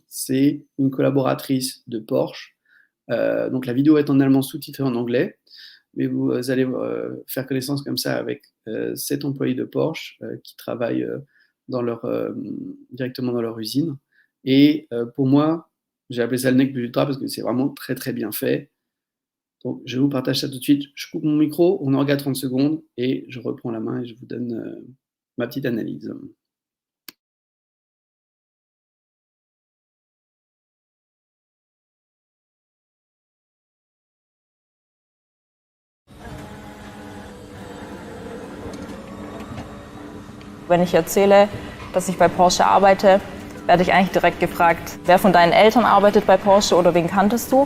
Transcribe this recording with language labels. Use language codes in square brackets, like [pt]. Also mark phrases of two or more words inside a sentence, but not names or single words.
[fr] C'est une collaboratrice de Porsche. Donc la vidéo est en allemand sous-titrée en anglais, mais vous allez faire connaissance comme ça avec 7 employés de Porsche qui travaillent directement dans leur usine. Et pour moi, j'ai appelé ça le [la] nec plus ultra [fr] parce que c'est vraiment très très bien fait. Donc je vous partage ça tout de suite. Je coupe mon micro, on en regarde 30 secondes et je reprends la main et je vous donne ma petite analyse. [de] Wenn ich erzähle, dass ich bei Porsche arbeite, werde ich eigentlich direkt gefragt, wer von deinen Eltern arbeitet bei Porsche oder wen kanntest du?